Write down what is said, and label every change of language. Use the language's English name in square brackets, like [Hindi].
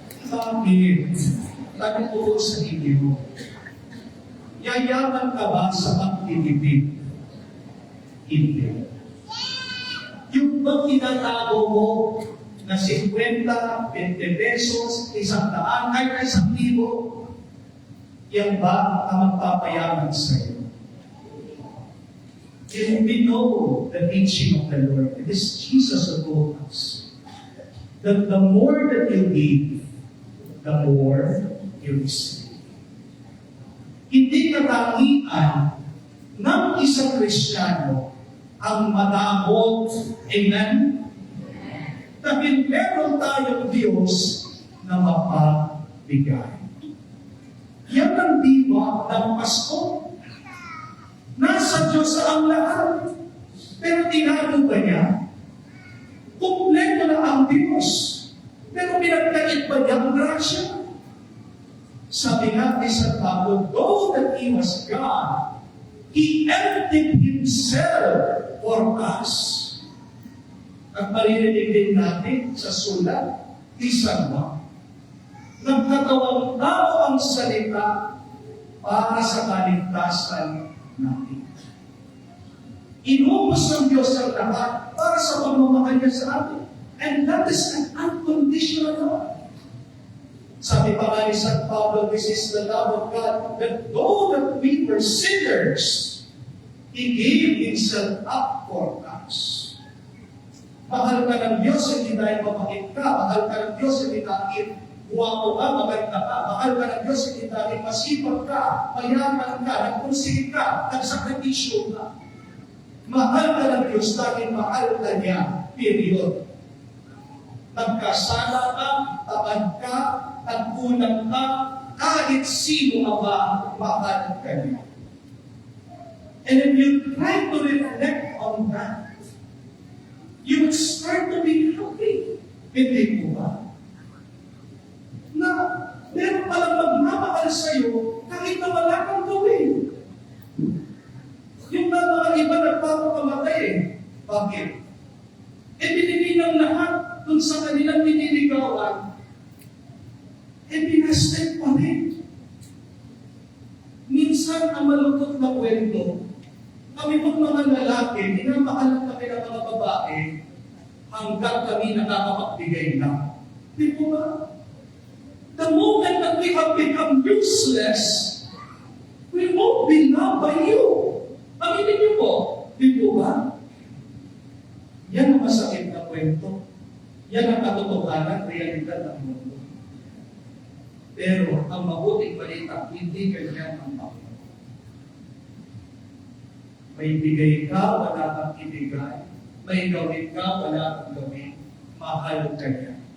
[Filipino] Bakit? Sabi ko sa inyo, yayaman ka ba sa pagtitipid? Hindi. Yung bang tinatago mo na 50, 20 pesos, 100, kahit 1,000, yan ba ang magpapayaman sa iyo? [English] And we know the teaching of the Lord. It is Jesus who told us that the more that you give, the more you receive. [Filipino] Hindi katangian ng isang Kristiyano ang madamot. Amen? Dahil meron tayong Diyos na mapabigay. Yan ang diwa ng Pasko. Nasa Diyos ang lahat. Pero tinago ba niya? Kumpleto na ang Diyos. Pero pinagkait ba niya ang grasya? Sabi nga ni San Pablo, [English] though that He was God, He emptied Himself for us. [Filipino] At maririnig din natin sa sulat ni San Juan, nagkatawang tao ang salita para sa kaligtasan natin. Inubos ng Diyos ang lahat para sa pagmamahal niya sa atin. [English] And that is an unconditional love. [Filipino] Sabi pa nga ni San Pablo, [English] this is the love of God, that though that we were sinners, He gave Himself up for us. [Filipino] Mahal ka ng Diyos, hindi dahil mapakit ka. Mahal ka ng Diyos, hindi dahil guwapo ka, maganda ka. Mahal ka ng Diyos, hindi dahil masipag ka, mayaman ka, nagpursige ka, nagsakripisyo ka. Mahal ka ng Diyos dahil mahal ka niya. Period. Nagkasala ka, tamad ka, nagkulang ka, kahit sino ba, mahal ka niya. [English] And if you try to reflect on that, you would start to be happy. [Filipino] Hindi mo ba? Na meron palang magmamahal sa'yo kahit na wala kang gawin. Yung mga iba nagpapamatay eh. Bakit? Eh binigay ng lahat dun sa kanilang piniligawan. Eh pinastek pa rin. Minsan ang malungkot na kwento, kami pong mga lalaki, minamahal kami ng mga babae hanggang kami nakakapagbigay na. Di po ba? [English] The moment that we have become useless, we won't be loved by you. [Filipino] Aminin niyo po. Di po ba? Yan ang masakit na kwento. Yan ang katotohanan, realidad ng mundo. Pero ang mabuting balita, hindi ganyan ang Panginoon. May bigay ka, wala kang ibigay. May gawin ka, wala kang gawin. Mahal ka niya.